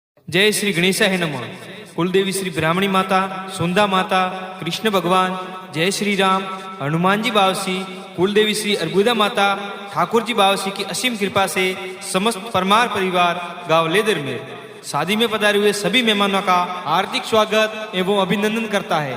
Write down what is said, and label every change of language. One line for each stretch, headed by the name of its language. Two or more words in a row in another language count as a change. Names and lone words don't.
Hindi: जय श्री गणेशाय नमः। कुलदेवी श्री ब्राह्मणी माता, सुंदा माता, कृष्ण भगवान, जय श्री राम, हनुमान जी बावसी, कुलदेवी श्री अर्बुदा माता, ठाकुर जी बावसी की असीम कृपा से समस्त परमार परिवार गांव लेदर में शादी में पधारे हुए सभी मेहमानों का हार्दिक स्वागत एवं अभिनंदन करता है।